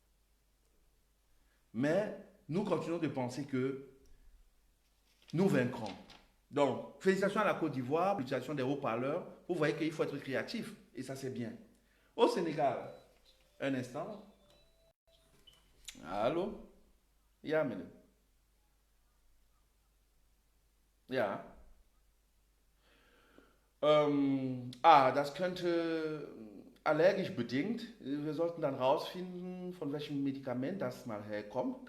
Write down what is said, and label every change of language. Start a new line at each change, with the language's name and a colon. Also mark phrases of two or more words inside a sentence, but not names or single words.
French: Mais nous continuons de penser que nous vaincrons. Donc, félicitations à la Côte d'Ivoire, l'utilisation des haut-parleurs. Vous voyez qu'il faut être créatif et ça c'est bien. Au Sénégal, un instant. Allô?
Dutch: Ja, meneer. Ja.
German: Das könnte allergisch bedingt. Wir sollten dann rausfinden, von welchem Medikament das mal herkommt.